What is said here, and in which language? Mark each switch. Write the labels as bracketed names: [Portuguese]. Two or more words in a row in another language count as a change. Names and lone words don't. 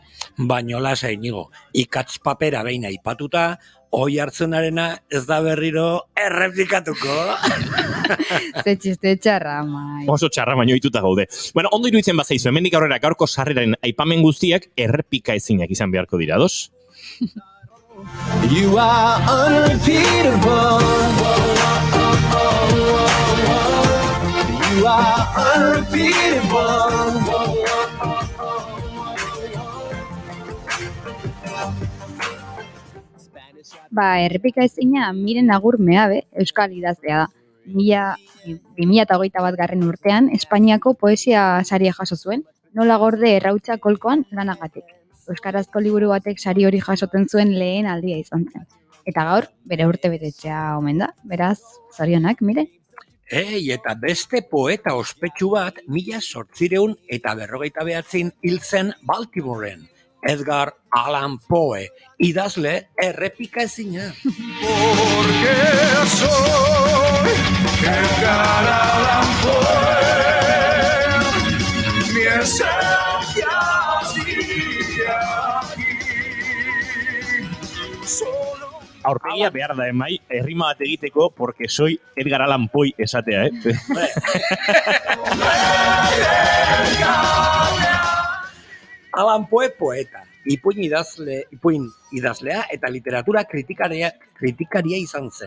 [Basque] Baino lasa, Iñigo, ikatz papera behin aipatuta, Oihartzunarena ez da berriro errepikatuko. Ze txiste txarra, Mai. Oso txarra baino ituta gaude. Bueno, ondo iruditzen bazaizu, hemendik aurrera gaurko sarreraren aipamen guztiak errepika ezinak izan beharko dira, dos? [English] You are unrepeatable. You are unrepeatable. [Basque] Ba, errepika ezina Miren Agur Meabe, euskal idazlea da. 2021 garren urtean, Espainiako poesia saria jaso zuen, nola gorde errautsa kolkoan lanagatik. Euskarazko liburu batek sari hori jasoten zuen lehen aldia izan zen. Eta gaur, bere urte betetzea omen da, beraz, zorionak, Mire? Eta beste poeta ospetsu bat 1849 hil zen Baltimoren. Edgar Allan Poe, idazle errepika ezina. [Spanish] Porque soy Edgar Allan Poe. Mi esencia sigue aquí. Solo [Basque] Aurpegia behar da, Mai, errima bat egiteko, [Spanish] porque soy Edgar Allan Poe [Basque] esatea, Allan Poe poeta, ipuin idazlea eta literatura kritikaria izan zen.